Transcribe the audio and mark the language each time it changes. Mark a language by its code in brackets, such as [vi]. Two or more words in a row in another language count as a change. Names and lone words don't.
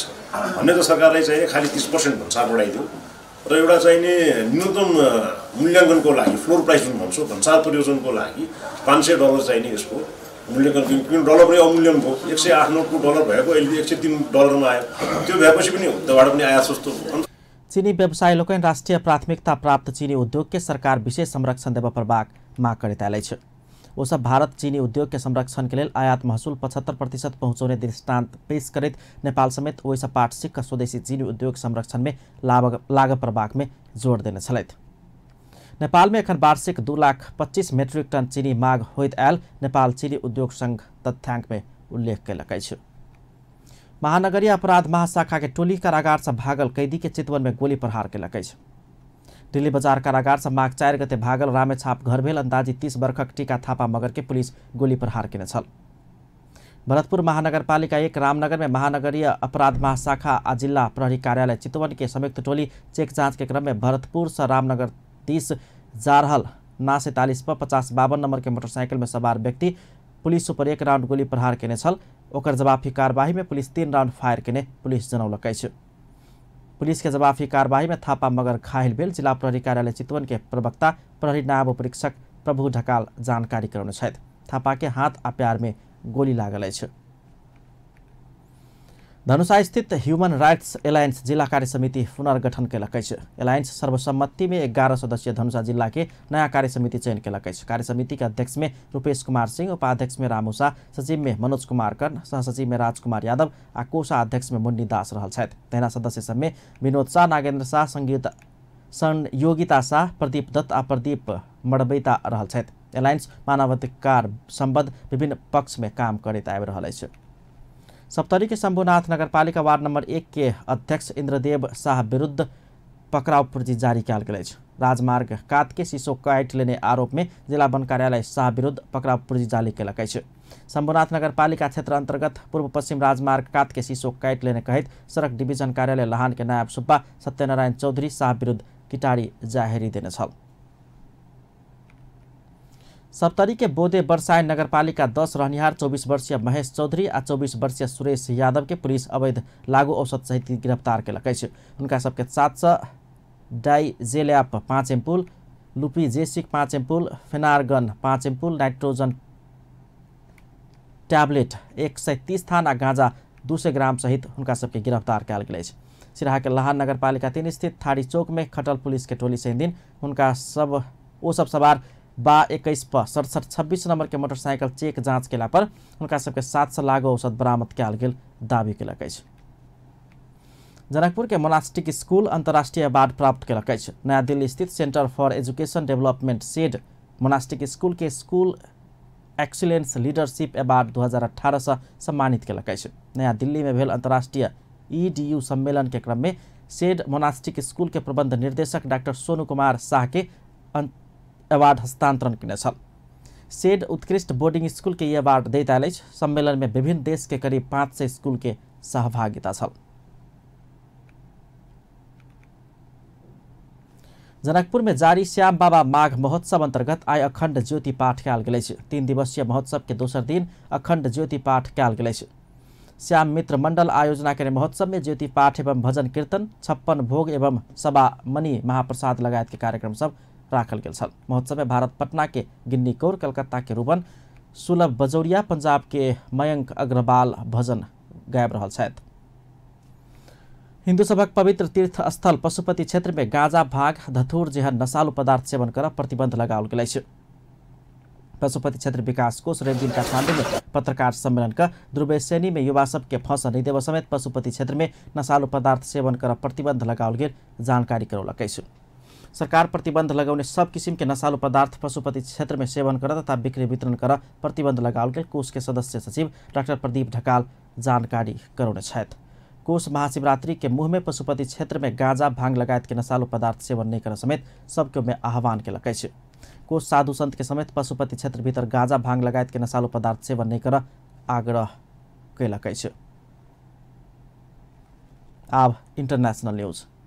[ne] भन्ने त सरकारले चाहिँ खालि 30% भन्सार बढाइदियो र एउटा चाहिँ नि न्यूनतम मूल्याङ्कनको लागि [en] floor price [ne] जुन भन्छौँ भन्सार परियोजनको लागि $500 चाहिँ नि यसको मूल्याङ्कन, किन डलर पनि अमूल्यन भयो। 108 डलर भएको अहिले $103 मा आयो। त्यो भएपछि पनि उताबाट पनि आयात सस्तो भयो। [mai] चीनी व्यवसायी लोकनि राष्ट्रिय प्राथमिकता प्राप्त चीनी उद्योग के सरकार विशेष संरक्षण देव प्रबाक माग करैत आयल अछि। वो सब भारत चीनी उद्योग के संरक्षण के लिए आयात महसूल 75% पहुँचाउने दृष्टान्त पेश करैत नेपाल समेत ओहि सब पाठ सिक्का स्वदेशी चीनी उद्योग संरक्षण में लाग प्रबाक में जोड़ देने छलथि। नेपाल में एखन वार्षिक 2,25,000 मेट्रिक टन चीनी माग होइत आयल नेपाल चीनी उद्योग संघ तथ्याङ्क में उल्लेख कयलक अछि। महानगरीय अपराध महाशाखा के टोली कारागार से भागल कैदी के चितवन में गोली प्रहार कयलक अछि। दिल्ली बजार कारागार से माघ 4 गते भागल रामेछाप घर भेल अंदाजी 30 वर्षक टीका थापा मगर के पुलिस गोली प्रहार केने छल। भरतपुर महानगरपालिका 1 रामनगर में महानगरीय अपराध महाशाखा आ जिला प्रहरी कार्यालय चितवन के संयुक्त टोली चेक जांच के क्रम में भरतपुर से रामनगर 30 जा रहल ना 47 पर 5052 नंबर के मोटरसाइकिल में सवार व्यक्ति पुलिस पर 1 राउंड गोली प्रहार केने छल। ओकर जवाफी कार्रवाई में पुलिस 3 राउंड फायर केने पुलिस जनौलक अछि। पुलिस के जवाफी कार्रवाई में थापा मगर घायल भेल। जिला प्रहरी कार्यालय चितवन के प्रवक्ता प्रहरी नायब उपरीक्षक प्रभु ढकाल जानकारी करौने छथि। थापा के हाथ आ पैर में गोली लागल अछि। धनुषा स्थित ह्यूमन राइट्स एलायंस जिला कार्य समिति पुनर्गठन केलक अछि। एलायंस सर्वसम्मति में 11 सदस्यीय धनुषा जिला के नया कार्य समिति चयन केलक अछि। कार्य समिति के अध्यक्ष में रूपेश कुमार सिंह, उपाध्यक्ष में रामू शाह, सचिव में मनोज कुमार कर्ण, सहसचिव में राजकुमार यादव आ कोषाध्यक्ष में मुन्नी दास रहल छथि। तहिना सदस्य सब में विनोद शाह, नागेन्द्र शाह, संयोगिता शाह, प्रदीप दत्त आ प्रदीप मडबैता रहल छथि। एलायंस मानवाधिकार सम्बद्ध विभिन्न पक्ष में काम करैत आबि रहल अछि। सप्तरी के शंभुनाथ नगरपालिका वार्ड नंबर 1 के अध्यक्ष इंद्रदेव शाह विरुद्ध पकड़ाव पूर्जी जारी कयल गेल अछि। राजमार्ग कात के शीशो काटि लेने आरोप में जिला वन कार्यालय शाह विरुद्ध पकड़ाव पूर्जी जारी केलक अछि। शंभुनाथ नगरपालिका क्षेत्र अंतर्गत पूर्व पश्चिम राजमार्ग कात के शीशो काटि लेने कहित सड़क डिवीजन कार्यालय लहान के नायब सुब्बा सत्यनारायण चौधरी शाह विरुद्ध किटारी जाहेरी देने छल। सप्तरी के बोदे बरसाइन नगरपालिका 10 रहनिहार 24 वर्षीय महेश चौधरी आ 24 वर्षीय सुरेश यादव के पुलिस अवैध लागू औषध सहित गिरफ्तार केलक अछि। उनका सबके 700 डाइजेलैप 5 एम्पुल, लुपीजेसिक 5 एम्पुल, फेनारगन 5 एम्पुल, नाइट्रोजन टैबलेट 130 थान आ गांजा 200 ग्राम सहित उनका सबके गिरफ्तार कयल गेल अछि। सिराहा के लहान नगरपालिका 3 स्थित थाड़ी चौक में खटल पुलिस के टोली से दिन उनका सब सवार 21 पर 6726 नंबर के मोटरसाइकिल चेक जांच केला पर उनका सबके 700 लागू औषध बरामद कयल गेल दावी केलक अछि। जनकपुर के मोनास्टिक स्कूल अंतर्राष्ट्रीय अवार्ड प्राप्त केलक अछि। नया दिल्ली स्थित सेंटर फॉर एजुकेशन डेवलपमेंट सेड मोनास्टिक स्कूल के स्कूल एक्सीलेंस लीडरशिप अवार्ड 2018 से सम्मानित केलक अछि। नया दिल्ली में भेल अंतर्राष्ट्रीय EDU सम्मेलन के क्रम में सेड मोनास्टिक स्कूल के प्रबंध निर्देशक डॉक्टर सोनू कुमार शाह के अवार्ड हस्तांतरण केने छल। सेड उत्कृष्ट बोर्डिंग स्कूल के यह अवार्ड दैत आयल अछि। सम्मेलन में विभिन्न देश के करीब 500 स्कूल के सहभागिता छल। जनकपुर में जारी श्याम बाबा माघ महोत्सव अंतर्गत आइ अखंड ज्योति पाठ कयल गेल अछि। 3 दिवसीय महोत्सव के दोसर दिन अखंड ज्योति पाठ कयल गेल अछि। श्याम मित्र मंडल आयोजना के महोत्सव में ज्योति पाठ एवं भजन कीर्तन, 56 भोग एवं सभा मणि महाप्रसाद लगायत के कार्यक्रम सब राखल गेल छल। महोत्सव में भारत पटना के गिन्नी कौर, कलकत्ता के रूबन, सुलभ बजौरिया, पंजाब के मयंक अग्रवाल भजन गायब रहल छथि। हिंदू सभक पवित्र तीर्थ स्थल पशुपति क्षेत्र में गांजा, भांग, धतूर जेहन नशालु पदार्थ सेवन करब प्रतिबंध लगाओल गेल अछि। पशुपति क्षेत्र विकास कोष रवि दिन काठमांडू में पत्रकार सम्मेलन का ध्रुवे सैनी में युवा सब के फंसा नहीं देव समेत पशुपति क्षेत्र में नशालु पदार्थ सेवन करब प्रतिबंध लगाओल गेल जानकारी करौलक अछि। सरकार प्रतिबंध लगाउने सब किसिम के नशालु पदार्थ पशुपति क्षेत्र में सेवन कर तथा बिक्री वितरण कर प्रतिबंध लगाओल गेल कोष के सदस्य सचिव डाक्टर प्रदीप ढकाल जानकारी करौने छथि। कोष महाशिवरात्रि के मुंह में पशुपति क्षेत्र में गांजा, भांग लगायत के नशालु पदार्थ सेवन नहीं कर समेत सबके में आह्वान केलक अछि। कोष साधु संत के समेत पशुपति क्षेत्र भीतर गांजा, भांग लगायत के नशालु पदार्थ सेवन नहीं कर आग्रह केलक अछि। [en] अब international news.